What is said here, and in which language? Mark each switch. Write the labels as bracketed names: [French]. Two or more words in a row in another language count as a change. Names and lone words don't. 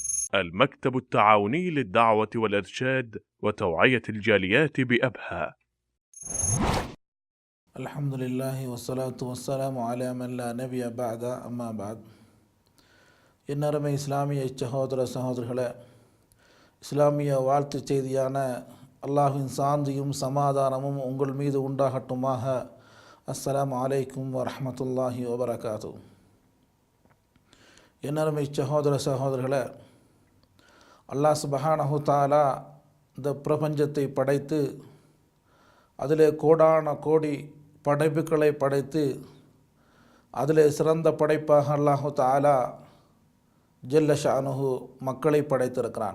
[Arabic] المكتب التعاوني للدعوة والإرشاد وتوعية الجاليات بأبها. الحمد لله والصلاة والسلام على من لا نبي بعد أما بعد. [Tamil] இன்னரமை இஸ்லாமிய சகோதரர்களே, இஸ்லாமிய வாழ்த்து செய்தியான அல்லாஹ்வின் சாந்தியும் சமாதானமும் உங்கள் மீது உண்டாகட்டுமாக. [Arabic] السلام عليكم ورحمة الله وبركاته. [Tamil] இன்னரமை சகோதரர்களே, [Arabic] الله سبحانه وتعالى [Tamil] இந்த பிரபஞ்சத்தை படைத்து அதிலே கோடான கோடி படைப்புகளை படைத்து அதிலே சிறந்த படைப்பாக [Arabic] الله تعالى جل شأنه [Tamil] மக்களை படைத்திருக்கிறான்.